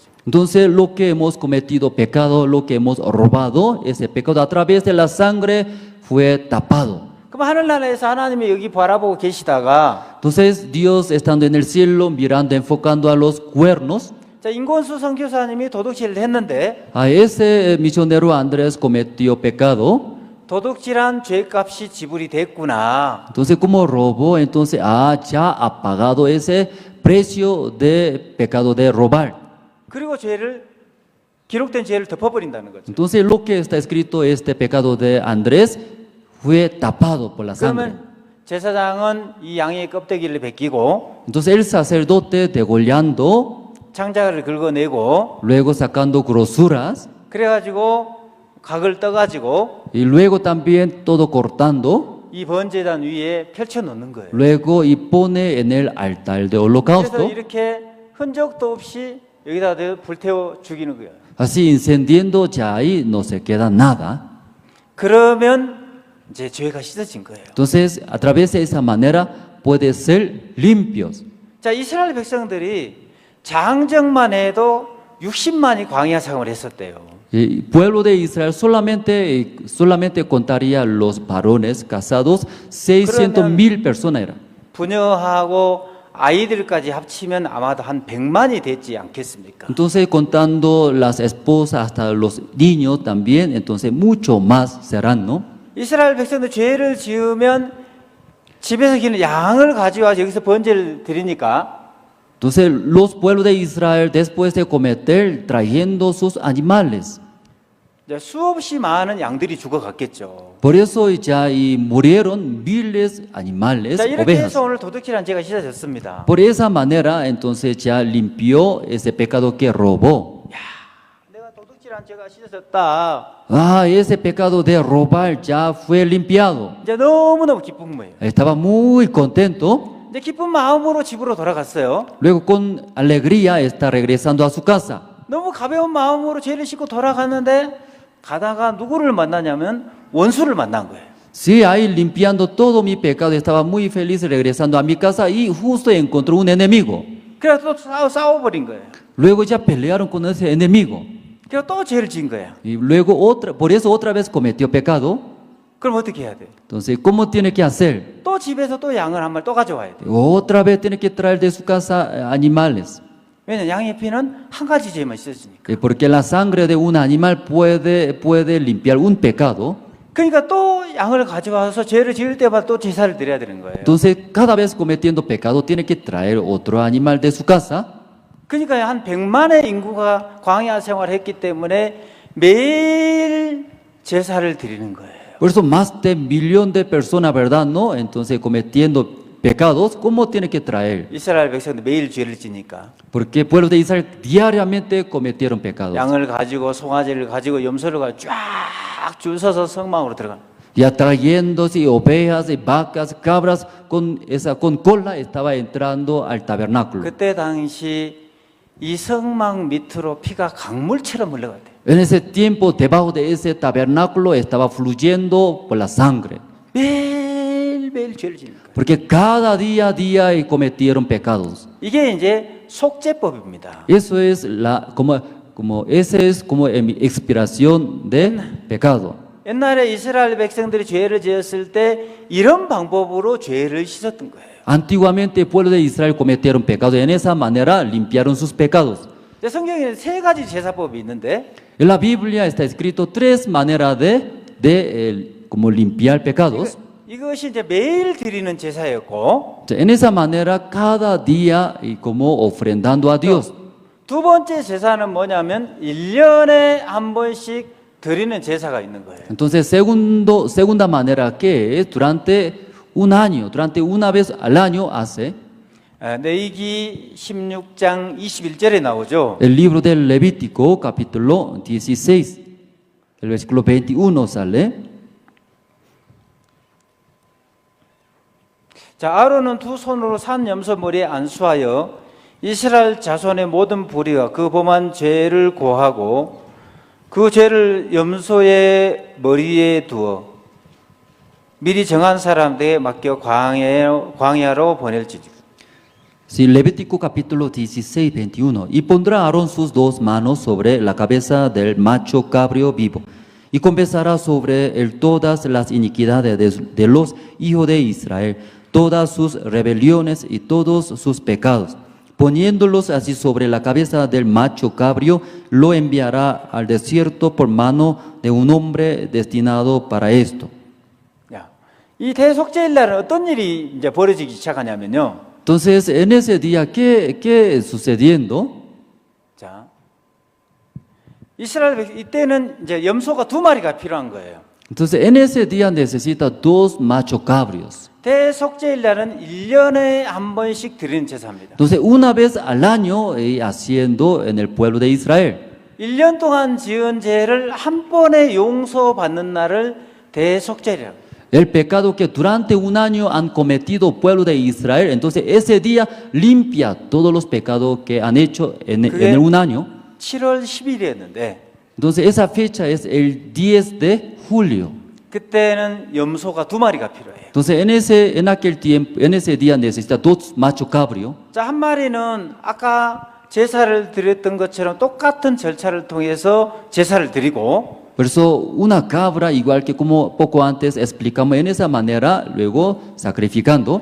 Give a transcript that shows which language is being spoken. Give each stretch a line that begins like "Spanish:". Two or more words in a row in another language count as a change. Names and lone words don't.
Spanish: entonces lo que hemos cometido pecado, lo que hemos robado, ese pecado a través de la sangre fue tapado.
Korean: 그럼 하늘나라에서 하나님이 여기 바라보고 계시다가
Spanish: Entonces Dios estando en el cielo, mirando, enfocando a los cuernos,
Korean: 자, 인권수 선교사님이 도둑질을 했는데
Spanish: a ese misionero Andrés cometió pecado.
Korean: 도둑질한 죄값이 지불이 됐구나.
Spanish: Entonces como robó, entonces ya ha pagado ese precio de pecado de robar.
Korean: 그리고 기록된 죄를 덮어버린다는 거죠.
Spanish: Entonces lo que está escrito, este pecado de Andrés, fue tapado por la sangre.
Korean: 그러면 제사장은 이 양의 껍데기를 벗기고
Spanish: Entonces el sacerdote degollando,
Korean: 창자를 긁어내고
Spanish: luego sacando grosuras,
Korean: 그래가지고 각을 떠가지고
Spanish: y luego también todo cortando,
Korean: 이 번제단 위에 펼쳐 놓는 거예요.
Spanish: luego y pone en el altar de
Korean: 그래서
Spanish: holocausto,
Korean: 이렇게 흔적도 없이 여기다 불태워 죽이는 거예요.
Spanish: así encendiendo ya ahí no se queda nada.
Korean: 그러면 이제 죄가 씻어진 거예요.
Spanish: Entonces, a través de esa manera puede ser limpios.
Korean: 자, 이스라엘 백성들이 장정만 해도 60만이 광야 생활을 했었대요.
Spanish: El pueblo de Israel solamente contaría los varones casados, 600,000 personas eran.
Korean: 부녀하고 아이들까지 합치면 아마도 한 100만이 됐지 않겠습니까?
Spanish: Entonces, contando las esposas hasta los niños también, entonces mucho más serán, ¿no?
Korean: 이스라엘 백성들 죄를 지으면 집에서 기는 양을 가져와서 여기서 번제를 드리니까
Spanish: Entonces, los pueblos de Israel, después de cometer, trayendo sus animales.
Korean: 이제 수없이 많은 양들이 죽어갔겠죠.
Spanish: Por eso ya murieron miles de animales,
Korean: 자, 이렇게
Spanish: ovejas.
Korean: 해서 오늘 도둑질한 죄가 씻어졌습니다.
Spanish: Por esa manera, entonces ya limpió ese pecado que robó.
Korean: 내가 도둑질한 죄가 씻어졌다.
Spanish: Ah, ese pecado de robar ya fue limpiado.
Korean: 이제 너무너무 기쁜 거예요.
Spanish: Estaba muy contento.
Korean: 이제 기쁜 마음으로 집으로 돌아갔어요.
Spanish: Luego con alegría está regresando a su casa.
Korean: 너무 가벼운 마음으로 죄를 씻고 돌아갔는데 가다가 누구를 만나냐면 원수를 만난 거예요.
Spanish: Sí, ahí limpiando todo mi pecado, estaba muy feliz regresando a mi casa y justo encontró un enemigo.
Korean: 그래서 또 싸워버린 거예요.
Spanish: Luego ya pelearon con ese enemigo.
Korean: 그래서 또 죄를 지은 거예요.
Spanish: Y luego por eso otra vez cometió pecado.
Korean: 그럼 어떻게 해야 돼요?
Spanish: Entonces, ¿cómo tiene que hacer?
Korean: 또 집에서 또 양을 한 마리 또 가져와야 돼요.
Spanish: Otra vez tiene que traer de su casa animales.
Korean: 왜냐면 양의 피는 한 가지 죄만 씻어지니까.
Spanish: Porque la sangre de un animal puede limpiar un pecado.
Korean: 그러니까 또 양을 가져와서 죄를 지을 때마다 또 제사를 드려야 되는 거예요.
Spanish: Entonces, cada vez cometiendo pecado, tiene que traer otro animal de su casa.
Korean: 그러니까 한 100만의 인구가 광야 생활을 했기 때문에 매일 제사를 드리는 거예요.
Spanish: Por eso más de 1,000,000 de personas, ¿verdad? ¿No? Entonces, cometiendo pecados, ¿cómo tiene que traer?
Korean: 이스라엘 백성들 매일 죄를 지니까
Spanish: Porque el pueblo de Israel diariamente cometieron pecados.
Korean: 양을 가지고 송아지를 가지고 염소를 가지고 쫙 줄 서서 성막으로 들어가는.
Spanish: Ya trayéndose ovejas y vacas, cabras con cola estaba entrando al tabernáculo.
Korean: 그때 당시 이 성막 밑으로 피가 강물처럼 흘러갔대요.
Spanish: En ese tiempo, debajo de ese tabernáculo estaba fluyendo por la sangre.
Korean: 매일매일 죄를 지는 거예요.
Spanish: Porque cada día cometieron pecados.
Korean: 이게 이제 속죄법입니다.
Spanish: Eso es esa es como expiración de pecado.
Korean: 옛날에 이스라엘 백성들이 죄를 지었을 때 이런 방법으로 죄를 씻었던 거예요.
Spanish: Antiguamente el pueblo de Israel cometieron pecados. En esa manera limpiaron sus pecados.
Korean: 성경에 세 가지 제사법이 있는데
Spanish: En la Biblia está escrito 3 maneras como limpiar pecados.
Korean: 이것이 이제 매일 드리는 제사였고
Spanish: En esa manera cada día y como ofrendando a Dios.
Korean: 두 번째 제사는 뭐냐면 1년에 한 번씩 드리는 제사가 있는 거예요.
Spanish: Entonces, segunda manera que es durante una vez al año hace.
Korean: 레위기 16장 21절에 나오죠.
Spanish: El libro del Levítico, capítulo 16, el versículo 21 sale.
Korean: 자, 아론은 두 손으로 산 염소 머리에 안수하여 이스라엘 자손의 모든 불의와 그 범한 죄를 고하고 그 죄를 염소의 머리에 두어 미리 정한 사람들에게 맡겨 광야로 보낼지니.
Spanish: Sí, Levítico capítulo 16, 21. Y pondrá Aarón sus 2 manos sobre la cabeza del macho cabrío vivo y confesará sobre él todas las iniquidades de los hijos de Israel, todas sus rebeliones y todos sus pecados. Poniéndolos así sobre la cabeza del macho cabrío, lo enviará al desierto por mano de un hombre destinado para esto.
Korean: 이 대속죄일 날은 어떤 일이 이제 벌어지기 시작하냐면요.
Spanish: Entonces, en ese día, ¿qué sucediendo?
Korean: 자, 이스라엘 이때는 이제 염소가 2마리가 필요한 거예요.
Spanish: Entonces, en ese día necesita 2 macho cabrios.
Korean: 대속죄일 날은 1년에 한 번씩 드리는 제사입니다.
Spanish: Entonces, una vez al año haciendo en el pueblo de Israel.
Korean: 1년 동안 지은 죄를 한 번에 용서받는 날을 대속죄라고.
Spanish: El pecado que durante un año han cometido el pueblo de Israel, entonces ese día limpia todos los pecados que han hecho en un año.
Korean: 7월 10일이었는데
Spanish: Entonces esa fecha es el 10 de julio.
Korean: 그때는 염소가 2마리가 필요해요.
Spanish: Entonces, en aquel tiempo, en ese día necesita 2 machos cabrio.
Korean: 자, 한 마리는 아까 제사를 드렸던 것처럼 똑같은 절차를 통해서 제사를 드리고
Spanish: Por eso, una cabra, igual que como poco antes explicamos, en esa manera, luego sacrificando.